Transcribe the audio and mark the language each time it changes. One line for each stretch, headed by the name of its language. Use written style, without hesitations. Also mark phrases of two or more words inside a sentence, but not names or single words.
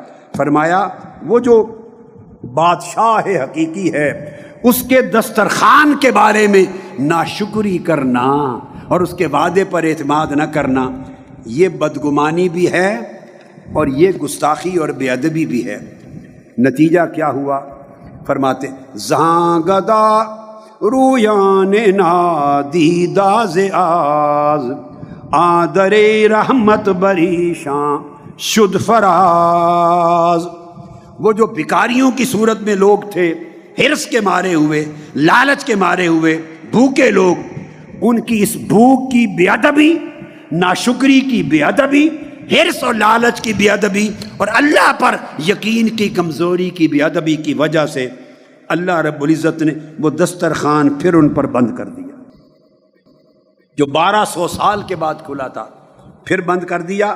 Urdu: فرمایا وہ جو بادشاہ حقیقی ہے اس کے دسترخوان کے بارے میں ناشکری کرنا اور اس کے وعدے پر اعتماد نہ کرنا، یہ بدگمانی بھی ہے اور یہ گستاخی اور بے ادبی بھی ہے۔ نتیجہ کیا ہوا؟ فرماتے
Persian: زہاں گدا رویان نادیدہ ز آز آدر رحمت بریشاں شد فراز۔
Urdu: وہ جو بھکاریوں کی صورت میں لوگ تھے، حرص کے مارے ہوئے، لالچ کے مارے ہوئے، بھوکے لوگ، ان کی اس بھوک کی بے ادبی، ناشکری کی بے ادبی، حرص اور لالچ کی بے ادبی اور اللہ پر یقین کی کمزوری کی بے ادبی کی وجہ سے اللہ رب العزت نے وہ دسترخوان پھر ان پر بند کر دیا، جو 1200 سال کے بعد کھلا تھا پھر بند کر دیا۔